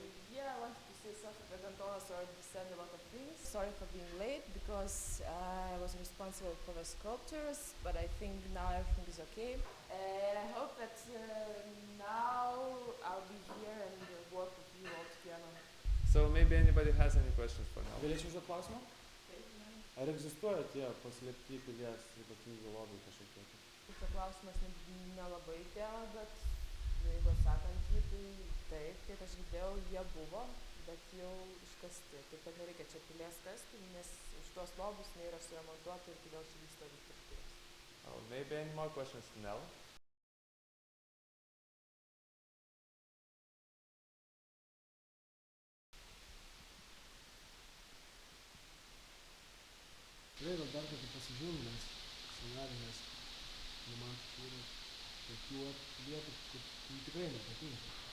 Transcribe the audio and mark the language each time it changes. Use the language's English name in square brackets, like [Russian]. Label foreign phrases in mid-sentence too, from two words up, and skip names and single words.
[English] Yeah, I wanted to say something, but Antonas already said a lot of things. Sorry for being late, because I was responsible for the sculptures, but I think now everything is okay. And I hope that now I'll be here and work with you all together. So maybe anybody has any questions for Nell? [Lithuanian] Galėčiau užduoti klausimą? Ar egzistuoja tie paslėpti pilies ypatingi lobiai kažkokie? Šitą klausimas nelabai tėra, bet jeigu atsakant jį, tai taip, kiek aš girdėjau, jie buvo, bet jau iškasti. Taip kad nereikia čia pilies kasti, nes už tuos lobius nėra suremontuota ir todėl čia vyksta dirbtuvės. [English] Oh, maybe any more questions to Nell? [Lithuanian] Tikrai gal dar kartą pasižiūrim, nes scenarijos, man yra tokių vietų, kur tikrai nepatinka.